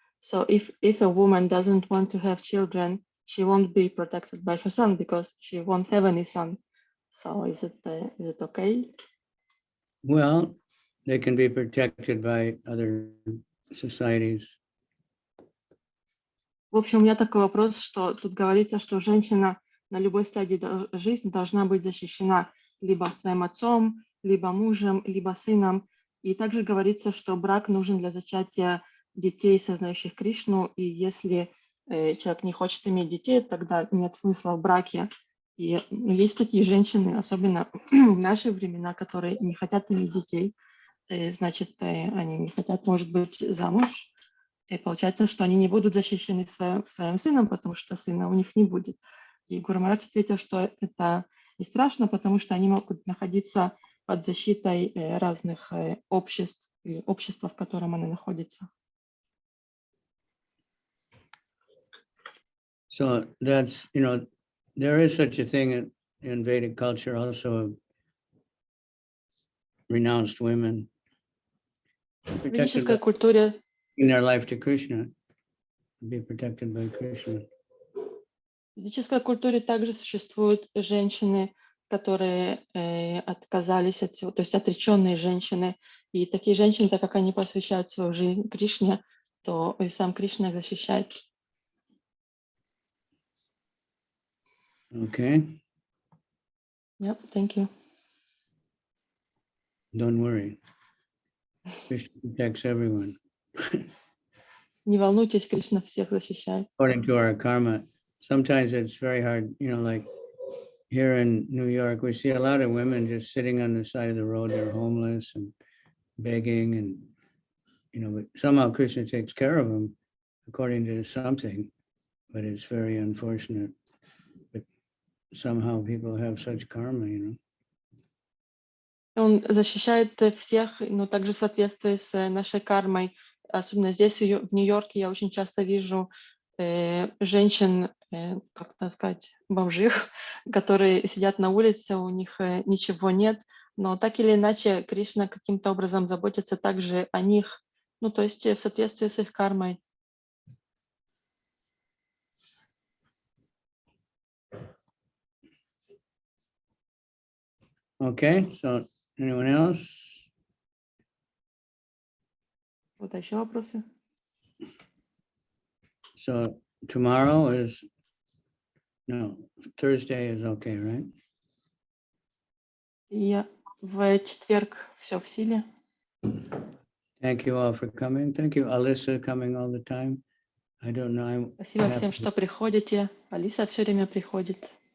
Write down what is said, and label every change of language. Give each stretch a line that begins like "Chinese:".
English: So if a woman doesn't want to have children, she won't be protected by her son because she won't have any son. So is it okay? Well, they can be protected by other societies.
Russian: В общем, у меня такой вопрос, что тут говорится, что женщина на любой стадии жизни должна быть защищена либо своим отцом, либо мужем, либо сыном. И также говорится, что брак нужен для зачатия детей, сознающих Кришну. И если человек не хочет иметь детей, тогда нет смысла в браке. И есть такие женщины, особенно в наши времена, которые не хотят иметь детей. Значит, они не хотят, может быть, замуж. И получается, что они не будут защищены своим сыном, потому что сына у них не будет. И Гуру Махарадж ответил, что это не страшно, потому что они могут находиться под защитой разных обществ или общества, в котором они находятся.
English: So that's, there is such a thing in Vedic culture also of renounced women.
Russian: В ведической культуре
English: In their life to Krishna, be protected by Krishna.
Russian: В ведической культуре также существуют женщины, которые отказались от всего, то есть отреченные женщины. И такие женщины, так как они посвящают свою жизнь Кришне, то и сам Кришна их защищает.
English: Okay. Yep, thank you. Don't worry. Krishna protects everyone.
Russian: Не волнуйтесь, Кришна всех защищает.
English: According to our karma, sometimes it's very hard, like here in New York, we see a lot of women just sitting on the side of the road. They're homeless and begging and, but somehow Krishna takes care of them according to something, but it's very unfortunate. But somehow people have such karma,
Russian: Он защищает всех, но также в соответствии с нашей кармой. Особенно здесь, в Нью-Йорке, я очень часто вижу женщин, как так сказать, бомжих, которые сидят на улице, у них ничего нет, но так или иначе Кришна каким-то образом заботится также о них, то есть в соответствии с их кармой.
English: Okay, so anyone else?
Russian: Вот еще вопросы?
English: So Thursday is okay, right?
Russian: В четверг все в силе.
English: Thank you all for coming. Thank you, Alyssa, coming all the time. I don't know.
Russian: Спасибо всем, что приходите. Алиса все время приходит.